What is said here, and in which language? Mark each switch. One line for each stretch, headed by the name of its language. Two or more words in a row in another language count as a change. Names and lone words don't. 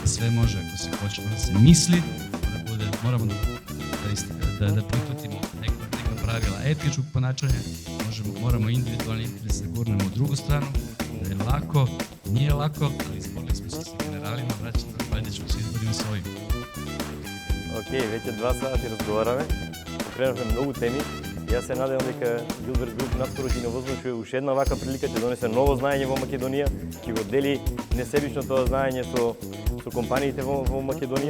Serbian: Sve može ako se počne da se misli, moramo da prihvatimo neka pravila etičkog ponašanja, moramo individualni interes da gurnemo u drugu stranu, da je lako, nije lako, ali izborili smo se sa generalima, vraćamo, valjda ćemo se izborimo sa ovim.
Macedonian: Ok, веќе 2 сати разговараме, покренавме многу теми. Јас се надевам дека Билберг Груп наскоро ќе ни возвучи уште една вака прилика, ќе донесе ново знаење во Македонија, ќе го дели несебично тоа знаење со компаниите во Македонија.